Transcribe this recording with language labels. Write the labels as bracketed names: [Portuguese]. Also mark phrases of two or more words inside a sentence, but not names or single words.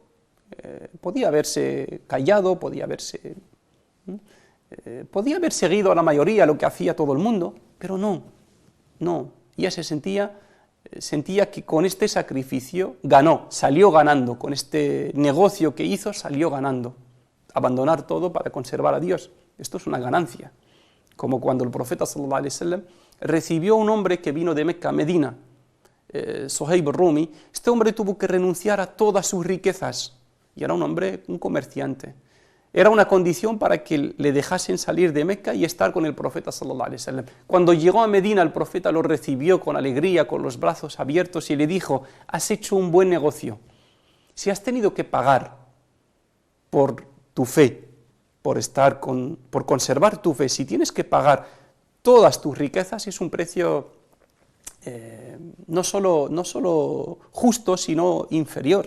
[Spanish] Podía haberse callado, podía haber seguido a la mayoría lo que hacía todo el mundo, pero no. Ella sentía que con este sacrificio salió ganando, con este negocio que hizo salió ganando. Abandonar todo para conservar a Dios, esto es una ganancia. Como cuando el profeta [Arabic] صلى الله عليه وسلم [Spanish] recibió a un hombre que vino de Mecca a Medina, Suhaib Rumi. Este hombre tuvo que renunciar a todas sus riquezas, y era un comerciante. Era una condición para que le dejasen salir de Mecca y estar con el profeta [Arabic] صلى الله عليه وسلم. [Spanish] Cuando llegó a Medina, el profeta lo recibió con alegría, con los brazos abiertos, y le dijo: has hecho un buen negocio. Si has tenido que pagar por tu fe, por conservar tu fe, si tienes que pagar todas tus riquezas, es un precio no solo justo, sino inferior.